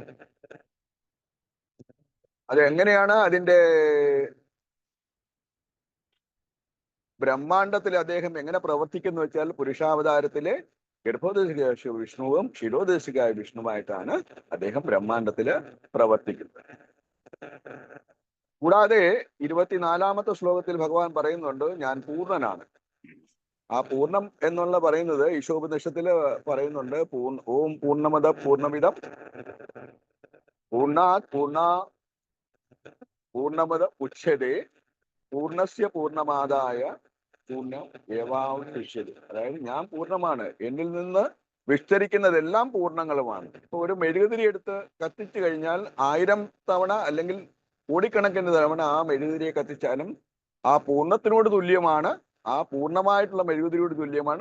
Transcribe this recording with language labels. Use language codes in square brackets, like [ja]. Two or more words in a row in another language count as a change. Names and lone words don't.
[ml] അതെങ്ങനെയാണ് അതിന്റെ ബ്രഹ്മാണ്ടത്തിൽ അദ്ദേഹം എങ്ങനെ പ്രവർത്തിക്കുന്നു വെച്ചാൽ, പുരുഷാവതാരത്തിലെ ഗർഭോദശിക വിഷ്ണുവും ക്ഷീരോദശികായ വിഷ്ണുവായിട്ടാണ് അദ്ദേഹം ബ്രഹ്മാണ്ടത്തില് പ്രവർത്തിക്കുന്നത്. കൂടാതെ 24-ാമത്തെ ശ്ലോകത്തിൽ ഭഗവാൻ പറയുന്നുണ്ട്, ഞാൻ പൂർണ്ണനാണ്. ആ പൂർണ്ണം എന്നുള്ള പറയുന്നത് ഈശോപനിഷത്തില് പറയുന്നുണ്ട്, [sa] ॐ पूर्णमद पूर्णमिदं पूर्णमद उच्यते पूर्णस्य पूर्णमादाय पूर्णम् एवावशिष्यते. [ml] അതായത് ഞാൻ പൂർണ്ണമാണ്, എന്നിൽ നിന്ന് വിസ്തരിക്കുന്നതെല്ലാം പൂർണ്ണങ്ങളുമാണ്. ഇപ്പൊ ഒരു മെഴുകുതിരി എടുത്ത് കത്തിച്ചു കഴിഞ്ഞാൽ 1000 തവണ അല്ലെങ്കിൽ കോടിക്കണക്കിന് തവണ ആ മെഴുകുതിരിയെ കത്തിച്ചാലും ആ പൂർണ്ണത്തിനോട് തുല്യമാണ്, ആ പൂർണ്ണമായിട്ടുള്ള മെഴുകുതിരിയോട് തുല്യമാണ്.